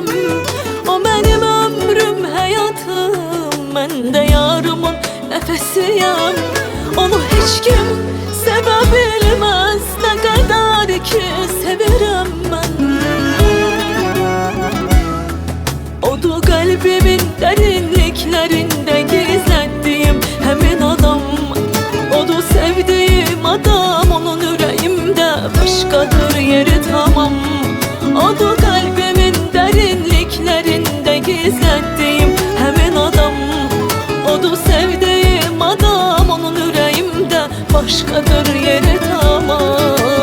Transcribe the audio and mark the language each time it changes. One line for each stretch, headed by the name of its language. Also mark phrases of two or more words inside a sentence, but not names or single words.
Azerbaijani: O benim ömrüm, həyatım, mən də yarımın nəfəsiyim. Onu heç kim sevə bilməz, nə qədər ki sevirəm mən.
Turkish: Odu kalbimin derinliklerinde gizlettiğim hemen adam, odu sevdiğim adam, onun yüreğimde başkadır yeri tamam. Odu kalbimin derinliklerinde gizlettiğim hemen adam, odu sevdiğim adam, onun yüreğimde başkadır yeri tamam.